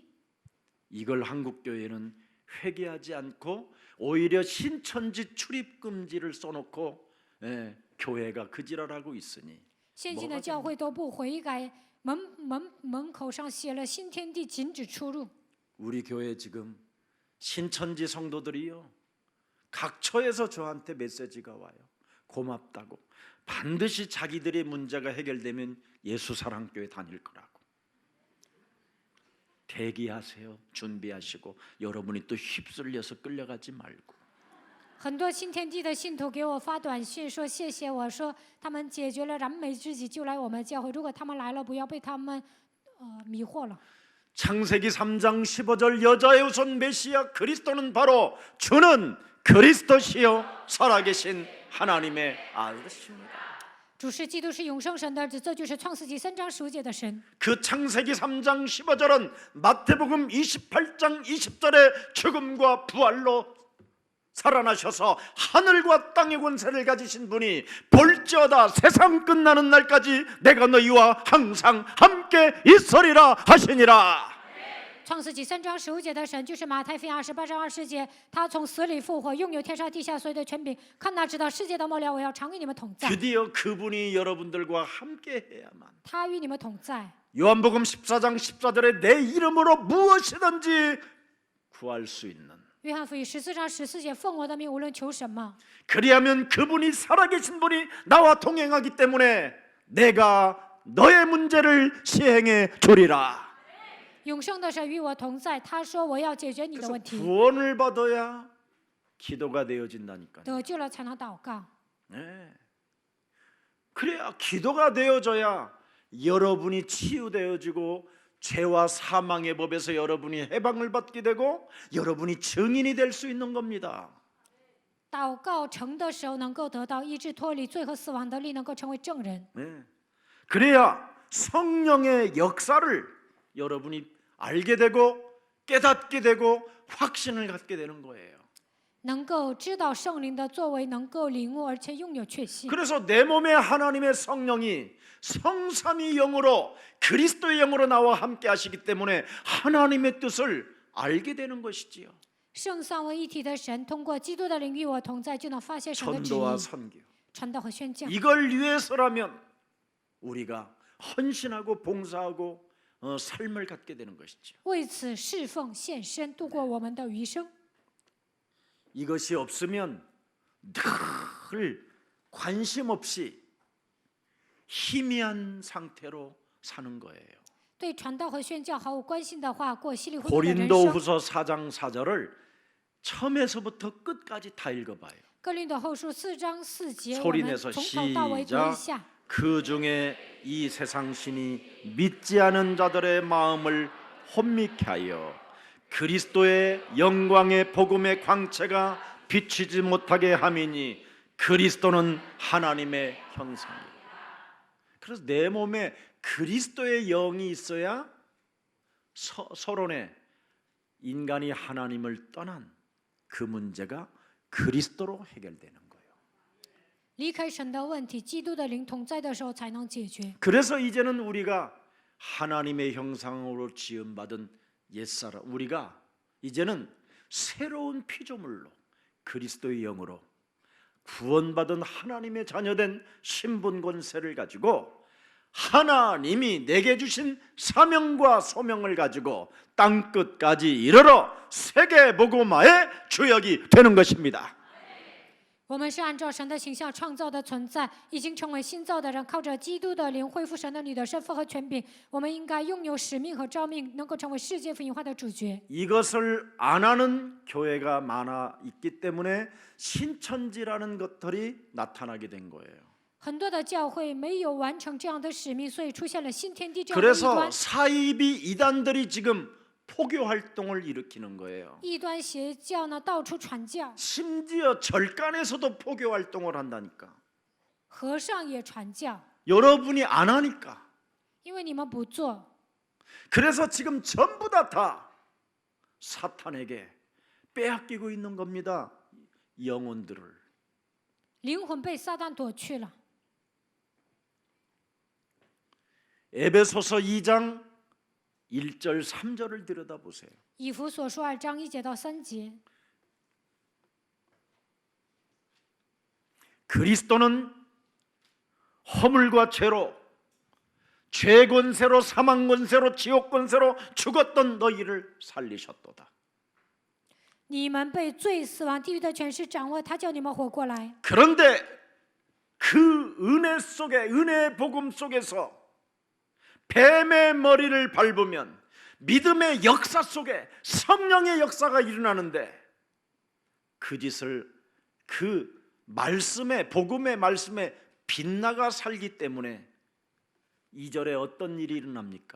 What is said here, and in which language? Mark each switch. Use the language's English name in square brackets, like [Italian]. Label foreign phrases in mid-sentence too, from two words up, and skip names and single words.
[Korean] 이걸 한국 교회는 회개하지 않고 오히려 신천지 출입 금지를 써놓고 교회가 그지랄하고 있으니 [Chinese] 现今的教会都不悔改，门口上写了新天地禁止出入。 [Korean] 우리 교회 지금 신천지 성도들이요 각처에서 저한테 메시지가 와요. 고맙다고. 반드시 자기들의 문제가 해결되면 예수사랑교회 다닐 거라고. 대기하세요. 준비하시고 여러분이 또 휩쓸려서 끌려가지 말고. [Chinese] 很多新天地的信徒给我发短信说谢谢我，说他们解决了燃眉之急就来我们教会，如果他们来了不要被他们迷惑了。 [Korean] 창세기 3장 15절 여자의 후손 메시아 그리스도는 바로 주는 그리스도시요 살아계신 하나님의 아들이십니다. [Chinese] 主是基督，是永生神的儿子，这就是创世纪3章15节的神。 [Korean] 그 창세기 3장 15절은 마태복음 28장 20절의 죽음과 부활로 살아나셔서 하늘과 땅의 권세를 가지신 분이 볼지어다 세상 끝나는 날까지 내가 너희와 항상 함께 있으리라 하시니라. [Chinese] 创世纪3章15节的神就是马太福音28章20节，他从死里复活，拥有天上地下所有的权柄。看哪，直到世界的末了，我要常与你们同在。 [Korean] 드디어 그분이 여러분들과 함께 해야만. [Chinese] 他与你们同在。 [Korean] 요한복음 14장 14절에 내 이름으로 무엇이든지 구할 수 있는. [Chinese] 约翰福音14章14节，奉我的名无论求什么， [Korean] 그리하면 그분이 살아계신 분이 나와 동행하기 때문에 내가 너의 문제를 시행해 주리라. [Chinese] 永生的神与我同在。他说我要解决你的 [Korean] 그래서 [Chinese] 问题， [Korean] 구원을 받아야 기도가 되어진다니까요. [Chinese] 得救了才能祷告。 [Korean] 네. 그래야 기도가 되어져야 여러분이 치유되어지고 죄와 사망의 법에서 여러분이 해방을 받게 되고 여러분이 증인이 될 수 있는 겁니다. [Chinese] 祷告成的时候，能够得到医治，脱离罪和死亡的力，能够成为证人。 [Korean] 네. 그래야 성령의 역사를 여러분이 알게 되고 깨닫게 되고 확신을 갖게 되는 거예요. [Chinese] 能够知道圣灵的作为，能够领悟，而且拥有确信。 [Korean] 그래서 내 몸에 하나님의 성령이 성삼위 영으로 그리스도의 영으로 나와 함께 하시기 때문에 하나님의 뜻을 알게 되는 것이지요. [Chinese] 圣三位一体的神通过基督的灵与我同在，就能发现神的旨 [Korean] 전도와 [Chinese] 意、 [Korean] 선교. [Chinese] 传道和宣教。 [Korean] 이걸 위해서라면 우리가 헌신하고 봉사하고 삶을 갖게 되는 것이죠. [Chinese] 为此侍奉献身，度过我们的余生。 [Korean] 이것이 없으면 늘 관심 없이 희미한 상태로 사는 거예요. [Chinese] 对传道和宣教毫无关心的话，过稀里糊涂的人生。 [Korean] 고린도후서 4장 4절을 처음에서부터 끝까지 다 읽어봐요. [Chinese] 哥林多后书4章4节，我 [Korean] 소리 [Chinese] 们 [Korean] 내서 [Chinese] 从头到尾读一 [Korean] 시작. [Chinese] 下。 [Korean] 그 중에 이 세상 신이 믿지 않은 자들의 마음을 혼미케 하여 그리스도의 영광의 복음의 광채가 비치지 못하게 함이니 그리스도는 하나님의 형상이에요. 그래서 내 몸에 그리스도의 영이 있어야 서론에 인간이 하나님을 떠난 그 문제가 그리스도로 해결되는 거예요. [Chinese] 离开神的问题，基督的灵同在的时候才能解决。 [Korean] 그래서 이제는 우리가 하나님의 형상으로 지음받은 옛사람, 우리가 이제는 새로운 피조물로 그리스도의 영으로 구원받은 하나님의 자녀된 신분 권세를 가지고 하나님이 내게 주신 사명과 소명을 가지고 땅끝까지 이르러 세계 복음화의 주역이 되는 것입니다. [Chinese] 我们是按照神的形象创造的存在，已经成为新造的人，靠着基督的灵恢复神的你的身份和权柄。我们应该拥有使命和召命，能够成为世界福音化的主角。 [Korean] 이것을 안 하는 교회가 많아 있기 때문에 신천지라는 것들이 나타나게 된 거예요. [Chinese] 很多的教会没有完成这样的使命，所以出现了新天地这样的异 [Korean] 그래서 [Chinese] 端。 [Korean] 사이비 이단들이 지금 포교 활동을 일으키는 거예요. [Chinese] 异端邪教呢，到处传教， [Korean] 심지어 절간에서도 포교 활동을 한다니까. [Chinese] 和尚也传教， [Korean] 여러분이 안 하니까. [Chinese] 因为你们不做， [Korean] 그래서 지금 전부 다 사탄에게 빼앗기고 있는 겁니다. 영혼들을. [Chinese] 灵魂被撒旦夺去了。 [Korean] 에베소서 2장 1절 3절을 들여다보세요. [Chinese] 以弗所书2章1节到3节， [Korean] 그리스도는 허물과 죄로 죄 권세로 사망 권세로 지옥 권세로 죽었던 너희를 살리셨도다. [Chinese] 你们被罪、死亡、地狱的权势掌握，他叫你们活过来。 [Korean] 그런데 그 은혜 속에 은혜의 복음 속에서 뱀의 머리를 밟으면 믿음의 역사 속에 성령의 역사가 일어나는데 그 짓을 그 말씀에 복음의 말씀에 빗나가 살기 때문에 2절에 어떤 일이 일어납니까?